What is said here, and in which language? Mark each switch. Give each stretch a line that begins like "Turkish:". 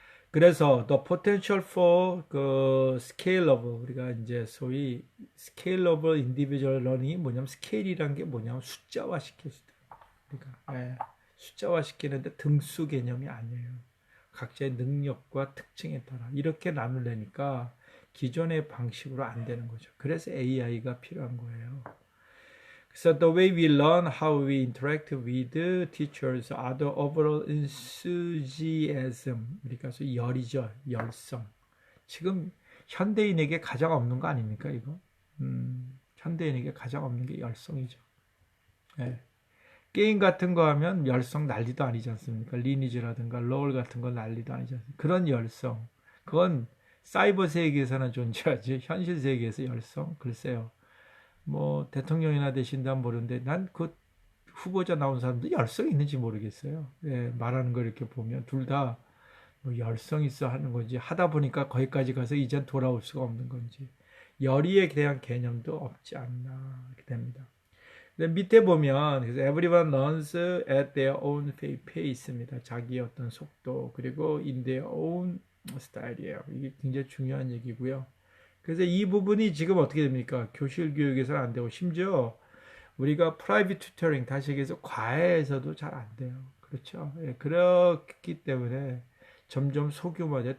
Korean: 그래서
English: the potential for
Korean: 그 scalable, 우리가 이제 소위
English: scalable individual learning
Korean: 이 뭐냐면, 스케일이란 게 뭐냐면 숫자화 시킬 수 있다. 그러니까 숫자화 시키는데 등수 개념이 아니에요. 각자의 능력과 특징에 따라 이렇게 나누려니까 기존의 방식으로 안 되는 거죠. 그래서 AI가 필요한 거예요. 그래서
English: the way we learn, how we interact with teachers, other overall enthusiasm,
Korean: 그러니까 열이죠, 열성. 지금 현대인에게 가장 없는 거 아닙니까, 이거? 현대인에게 가장 없는 게 열성이죠. 네. 게임 같은 거 하면 열성 난리도 아니지 않습니까? 리니지라든가 롤 같은 거 난리도 아니지 않습니까? 그런 열성, 그건 사이버 세계에서는 존재하지 현실 세계에서 열성? 글쎄요. 뭐 대통령이나 되신다면 모르는데 난 그 후보자 나온 사람도 열성이 있는지 모르겠어요. 예, 말하는 거 이렇게 보면 둘 다 뭐 열성 있어 하는 건지, 하다 보니까 거기까지 가서 이젠 돌아올 수가 없는 건지, 열의에 대한 개념도 없지 않나 이렇게 됩니다. 근데 밑에 보면 그래서
English: everyone learns at their own pace입니다.
Korean: 자기의 어떤 속도, 그리고
English: in their own
Korean: 스타일이에요. 이게 굉장히 중요한 얘기고요. 그래서 이 부분이 지금 어떻게 됩니까? 교실 교육에서는 안 되고, 심지어 우리가 프라이빗 튜터링, 다시 얘기해서 과외에서도 잘 안 돼요. 그렇죠? 예, 그렇기 때문에 점점 소규모화돼.